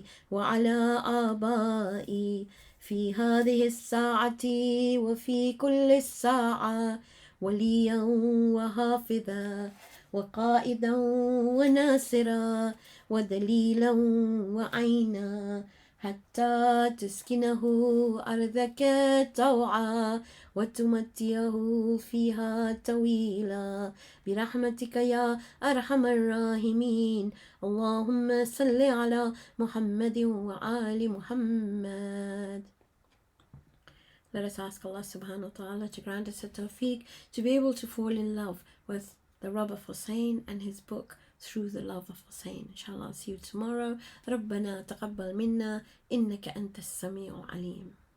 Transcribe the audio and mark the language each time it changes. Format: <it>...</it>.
<ar>وعلى آبائي في هذه الساعة وفي كل الساعة وليا وحافظا وقائدا وناصرا ودليلا وعينا حتى تسكنه أرضك طوعا وتمتيه فيها طويلا برحمتك يا أرحم الراحمين. اللهم صل على محمد وآل محمد.</ar> <en>Let us ask Allah subhanahu wa ta'ala to grant us a tawfiq to be able to fall in love with the Rabb of Hussein and his book through the love of Hussein. Inshallah, I'll see you tomorrow.</en> <ar>ربنا تقبل منا إنك أنت السميع العليم.</ar>